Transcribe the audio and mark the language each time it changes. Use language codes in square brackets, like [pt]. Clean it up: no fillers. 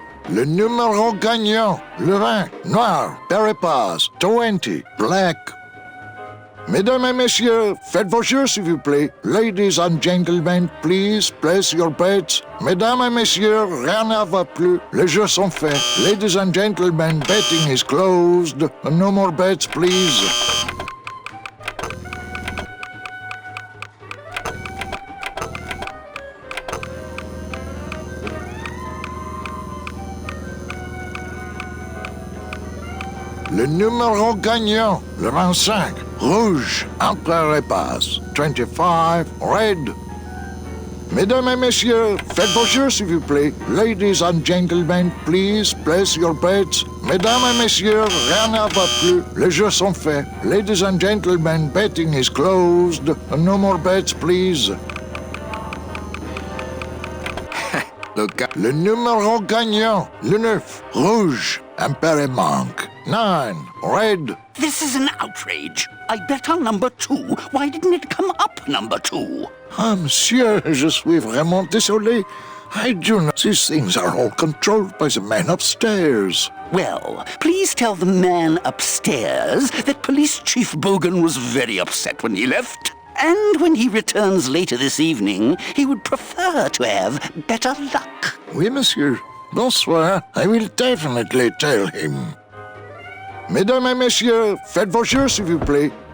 [fr] Le numéro gagnant, le 20, noir, Peripas, [en] 20, black. [fr] Mesdames et messieurs, faites vos jeux s'il vous plaît. [en] Ladies and gentlemen, please place your bets. [fr] Mesdames et messieurs, rien ne va plus. Les jeux sont faits. [en] Ladies and gentlemen, betting is closed. No more bets, please. [fr] Le numéro gagnant, le 25, rouge, entre les passes. [en] 25, red. [fr] Mesdames et messieurs, faites vos jeux, s'il vous plaît. [en] Ladies and gentlemen, please place your bets. [fr] Mesdames et messieurs, rien ne va plus. Les jeux sont faits. [en] Ladies and gentlemen, betting is closed. No more bets, please. [fr] Le numéro gagnant, le 9, rouge, Emperor Monk. [en] 9, red. This is an outrage. I bet on number 2. Why didn't it come up number 2? [fr] Ah, monsieur, je suis vraiment désolé. [en] I do not. These things are all controlled by the man upstairs. Well, please tell the man upstairs that Police Chief Bogan was very upset when he left. And when he returns later this evening, he would prefer to have better luck. [fr] Oui, monsieur. Bonsoir. [en] I will definitely tell him. [fr] Mesdames et messieurs, faites vos jeux, s'il vous plaît.